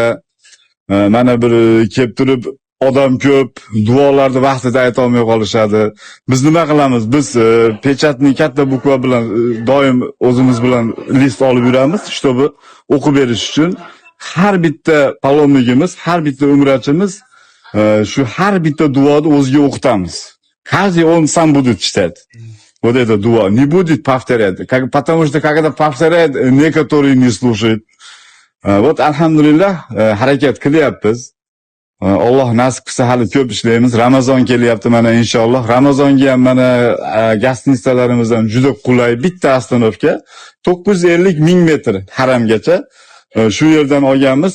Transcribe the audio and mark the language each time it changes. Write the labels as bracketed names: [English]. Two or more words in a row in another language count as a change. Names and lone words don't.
[Uzbek] Mana bir kelib turib odam ko'p, duolarni vaqtida ayta olmay qolishadi. Biz nima qilamiz? Biz pechatni katta bukva bilan doim o'zimiz bilan list olib yuramiz, shtobi o'qib berish uchun. Har bitta palomligimiz, har bitta umrachimiz shu har bitta duoni o'ziga o'qitamiz. [Russian] Каждый он сам будет читать. Вот это дуа. Не будет повторять. Потому что когда повторяет, некоторые не слушают. Вот, [Uzbek] alhamdulillah, harakat qilyapmiz. Alloh nasib qilsa hali ko'p ishlaymiz. Ramazon kelyapti mana inshaalloh. Ramazonga ham mana gastinistalarimiz ham juda qulay. Bitta ostanovka 950 000 metr haramgacha shu yerdan olganmiz.